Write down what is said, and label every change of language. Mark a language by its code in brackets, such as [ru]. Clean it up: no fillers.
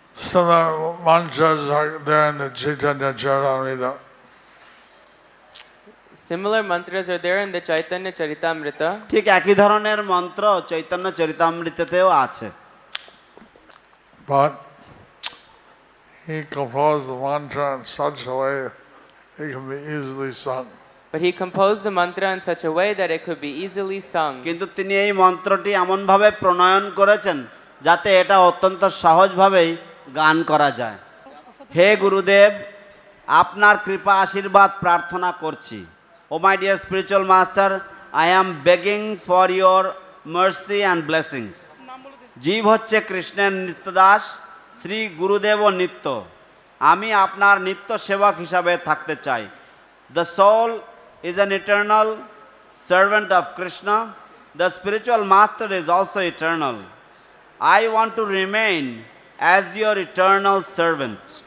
[en] Similar mantras are there in the Chaitanya Charitamrita. Similar mantras are there in the Chaitanya Charitamrita. [bn] ঠিক একই ধরনের মন্ত্র চৈতন্য চরিতামৃততেও আছে। [en] But he composed the mantra in such a way it can be easily sung. But he composed the mantra in such a way that it could be easily sung. [bn] কিন্তু তিনি এই মন্ত্রটি এমনভাবে প্রণয়ন করেছেন যাতে এটা অত্যন্ত সহজভাবেই গান করা যায়। হে গুরুদেব, আপনার কৃপা আশীর্বাদ প্রার্থনা করছি। [en] Oh my dear spiritual master, I am begging for your mercy and blessings. [bn] জীব হচ্ছে কৃষ্ণের নিত্যদাস, শ্রী গুরুদেব ও নিত্য। আমি আপনার নিত্য সেবক হিসাবে থাকতে চাই। [en] The soul is an eternal servant of Krishna. The spiritual master is also eternal. I want to remain as your eternal servant.